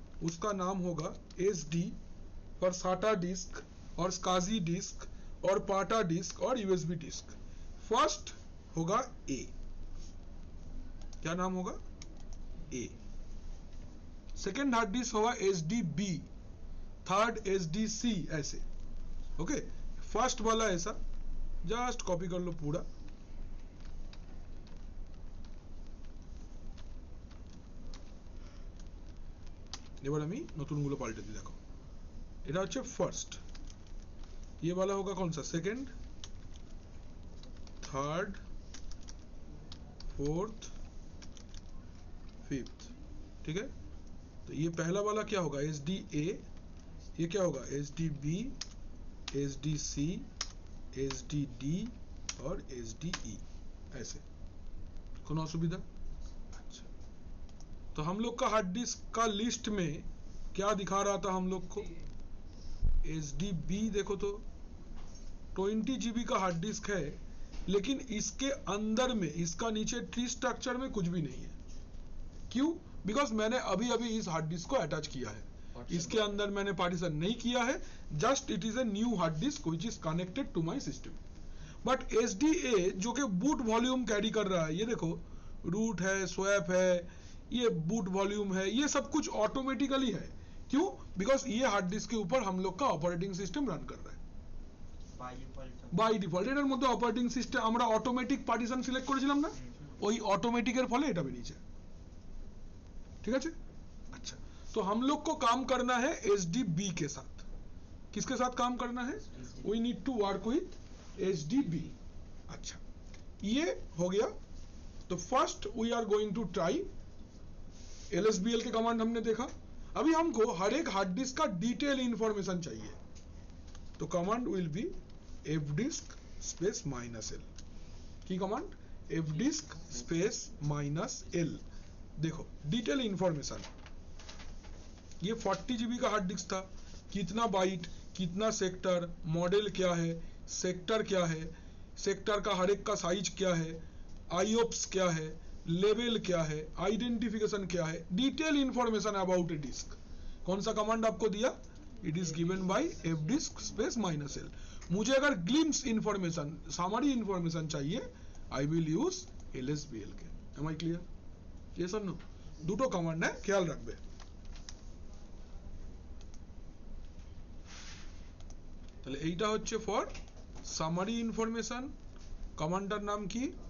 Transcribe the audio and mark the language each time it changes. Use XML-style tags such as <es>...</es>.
<hi>उसका नाम होगा SD और SATA डिस्क और SCSI डिस्क और PATA डिस्क और USB डिस्क। फर्स्ट होगा A, क्या नाम होगा? A। सेकेंड हार्ड डिस्क होगा SDB, थर्ड SDC, ऐसे, ओके। फर्स्ट वाला ऐसा,</hi> <bn>জাস্ট কপি করলো পুরা, এবার আমি নতুনগুলো পাল্টে দিই। দেখো এটা হচ্ছে ফার্স্ট,</bn> <hi>ये वाला होगा कौन सा? सेकंड, थर्ड, फोर्थ, फिफ्थ, ठीक है। तो ये पहला वाला क्या होगा? SDA, ये क्या होगा? SDB, SDC, SDD और SDE, ऐसे। कौन असुविधा? अच्छा, तो हम लोग का हार्ड डिस्क का लिस्ट में क्या दिखा रहा था हम लोग को? SDB देखो तो 20 GB का हार्ड डिस्क है, लेकिन इसके अंदर में, इसका नीचे ट्री स्ट्रक्चर में कुछ भी नहीं है। क्यों? बिकॉज मैंने अभी अभी इस हार्ड डिस्क को अटैच किया है, इसके अंदर मैंने पार्टीशन नहीं किया है,</hi> <en>Just it is a new hard disk which is connected to my system.</en> <hi>But SDA जो कि बूट वॉल्यूम कैरी कर रहा है, ये देखो रूट है, स्वैप है, ये बूट वॉल्यूम है, ये सब कुछ ऑटोमेटिकली है, क्यों? बिकॉज ये हार्ड डिस्क के ऊपर हम लोग का ऑपरेटिंग सिस्टम रन कर रहा है বাই ডিফল্ট।</hi> <bn>এটার মধ্যে অপারেটিং সিস্টেম আমরা অটোমেটিক পার্টিশন সিলেক্ট করেছিলাম না, ওই অটোমেটিকের ফলে এটা বেরিয়েছে।</bn> <hi>ठीक है? अच्छा, तो हम लोग को काम करना है HDB के साथ। किसके साथ काम करना है?</hi> <en>We need to work with HDB।</en> <hi>अच्छा, ये हो गया। तो first</hi> <en>we are going to try</en> <hi>LSBL के कमांड हमने देखा। अभी हमको हर एक हार्ड डिस्क का डिटेल इंफॉर्मेशन चाहिए, तो command will be fdisk space -l। की कमांड? fdisk space -l। देखो डिटेल इंफॉर्मेशन, ये 40 GB का हार्ड डिस्क था, कितना बाइट, कितना सेक्टर, मॉडल क्या है, सेक्टर क्या है, सेक्टर का हर एक का साइज क्या है, IOPS क्या है, लेवल क्या है, आइडेंटिफिकेशन क्या है,</hi> <en>Detail information about a disk.</en> <hi>कौन सा कमांड आपको दिया?</hi> <en>It is given by fdisk space -l।</en> <hi>मुझे अगर ग्लिम्स इंफॉर्मेशन, सामरी इंफॉर्मेशन चाहिए,</hi> <en>I will use LSBL के। Am I clear?</en> <hi>ये सर नो</hi> <bn>দুটো কমান্ড</bn> <hi>है, ख्याल रखबे।</hi> <bn>তাহলে এইটা হচ্ছে ফর সামারি ইনফরমেশন, কমান্ডার নাম কি?</bn>